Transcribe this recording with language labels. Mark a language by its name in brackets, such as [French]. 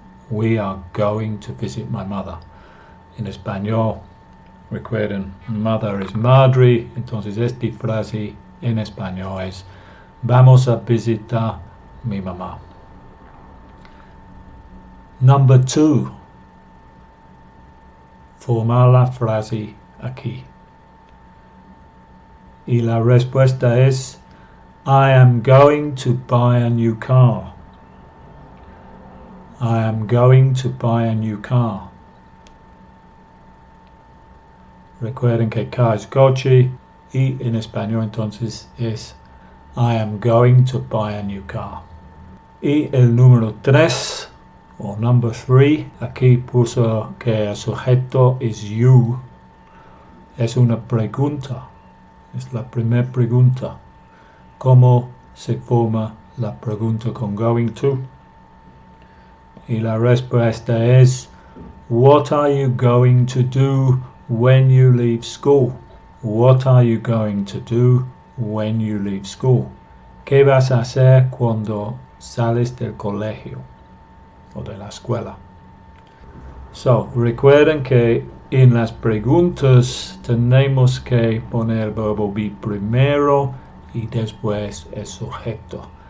[English] We are going to visit my mother. [Spanish] En español, recuerden, mother es madre, entonces esta frase en español es vamos a visitar mi mamá. [English] Number 2. [Spanish] Formar la frase aquí. Y la respuesta es [English] I am going to buy a new car. I am going to buy a new car. [Spanish] Recuerden que car es coche y en español entonces es [English] I am going to buy a new car. [Spanish] Y el número 3 o [English] number 3, [Spanish] aquí puso que el sujeto es you. Es una pregunta. Es la primera pregunta. ¿Cómo se forma la pregunta con going to? Y la respuesta es [English] what are you going to do when you leave school? What are you going to do when you leave school? [Spanish] ¿Qué vas a hacer cuando sales del colegio o de la escuela? So, recuerden que en las preguntas tenemos que poner el verbo be primero y después el sujeto.